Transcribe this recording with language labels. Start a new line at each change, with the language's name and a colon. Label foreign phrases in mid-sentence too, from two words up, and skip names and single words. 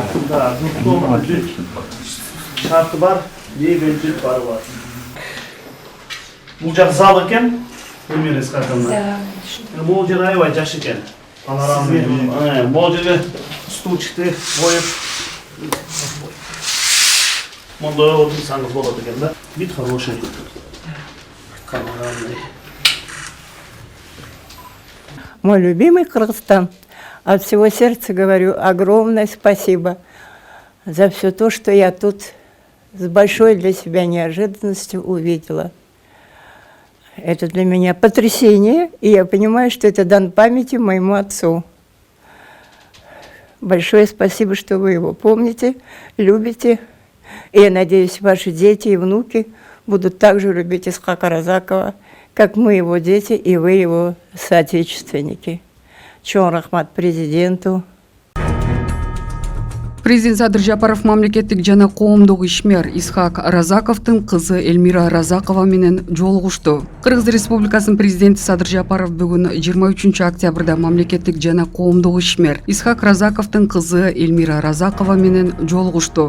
Russian: Да, двухкомнатный.
Kyrgyz: Шарты бар, мебель бар. Bu жак зал экен. Элмира Исхаковна. Да. Бул жер аябай жаш экен. Панорамный. Бул жерге стульчикти коюп. Монда отурсаңыз болот экен да.
Russian: Вид хороший. Панорамный. Мой любимый Кыргызстан. От всего сердца говорю огромное спасибо за все то, что я тут с большой для себя неожиданностью увидела. Это для меня потрясение, и я понимаю, что это дан памяти моему отцу. Большое спасибо, что вы его помните, любите. И я надеюсь, ваши дети и внуки будут также любить Исхака Разакова, как мы его дети и вы его соотечественники.
Kyrgyz: Чоң рахмат президенту. Президент Садыр Жапаров мамлекеттик жана коомдук ишмер Исхак Разаковдун кызы Элмира Разакова менен жолугушту. Кыргыз Республикасынын президенти Садыр Жапаров бүгүн 23 октябрда мамлекеттик жана коомдук ишмер Исхак Разаковдун кызы Элмира Разакова менен жолугушту.